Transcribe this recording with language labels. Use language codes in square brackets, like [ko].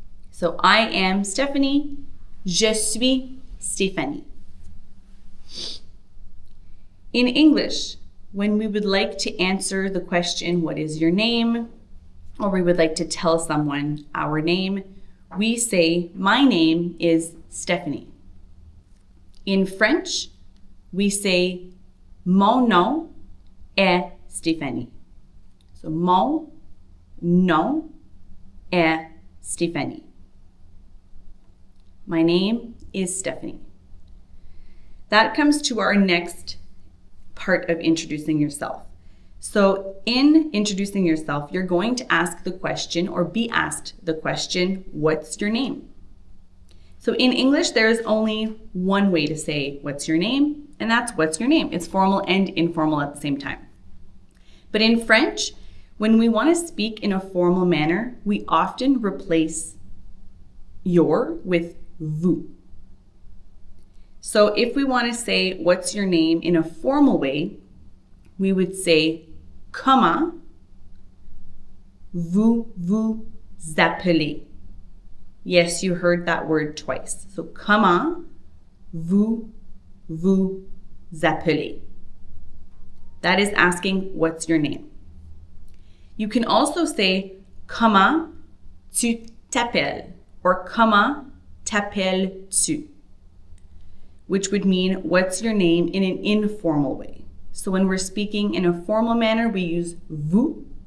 [en] So I am Stephanie. [fr] Je suis Stéphanie. [en] In English, when we would like to answer the question, what is your name? Or we would like to tell someone our name, we say, my name is Stephanie. In French, we say, [fr] mon nom est Stéphanie. So mon nom est Stéphanie. [en] My name is Stephanie. That comes to our next part of introducing yourself. So in introducing yourself, you're going to ask the question or be asked the question, what's your name? So in English, there is only one way to say what's your name, and that's what's your name. It's formal and informal at the same time. But in French, when we want to speak in a formal manner, we often replace your with vous. So if we want to say what's your name in a formal way, we would say [fr] comment vous vous appelez. [en] Yes, you heard that word twice. [fr] So comment vous vous appelez. [en] That is asking what's your name. You can also say [fr] comment tu t'appelles [en] or [fr] comment t'appelles-tu, [en] which would mean what's your name in an informal way. So when we're speaking in a formal manner, we use vous.